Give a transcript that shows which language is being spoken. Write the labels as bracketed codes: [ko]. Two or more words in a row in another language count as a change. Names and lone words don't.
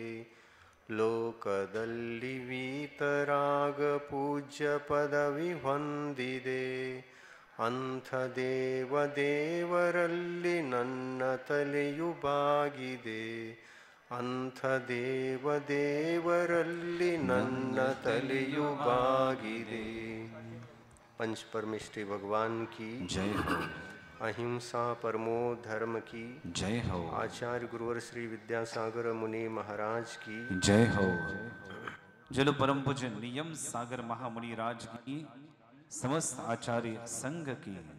[kn] ಲೋಕದಲ್ಲಿ ವೀತರಾಗ ಪೂಜ್ಯ ಪದವಿ ಹೊಂದಿದೆ. ಅಂಥ ದೇವರಲ್ಲಿ ನನ್ನ ತಲೆಯು ಬಾಗಿದೆ. ಅಂಥ ದೇವರಲ್ಲಿ ನನ್ನ ತಲೆಯು ಬಾಗಿದೆ. [hi] पंच परमेष्टि भगवान की जय हो। अहिंसा परमो धर्म की जय हो। आचार्य गुरुवर श्री विद्यासागर मुनि महाराज की जय हो। जल परम पूज्य नियम सागर महामुनि राज की, समस्त आचार्य संघ की।